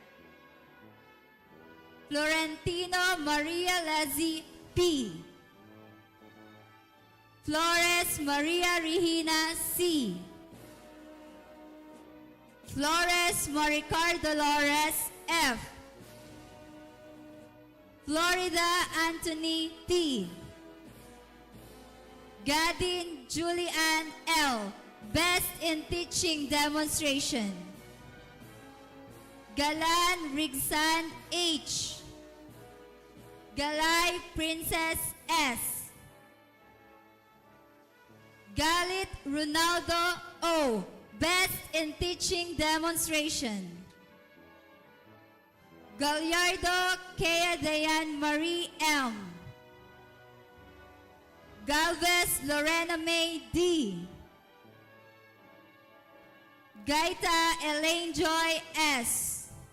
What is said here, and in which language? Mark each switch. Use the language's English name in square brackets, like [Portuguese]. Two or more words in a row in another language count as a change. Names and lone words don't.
[English] Florentino Maria Lezzi P. Flores Maria Regina C. Flores Maricar Dolores F. Florida Anthony T. Gadin Julian L. Best in Teaching Demonstration. Galan Rigsan H. Galay Princess S. Galit Ronaldo O. Best in Teaching Demonstration. Gallardo Kea Dayan Marie M. Galvez Lorena May D. Gaita Elaine Joy S.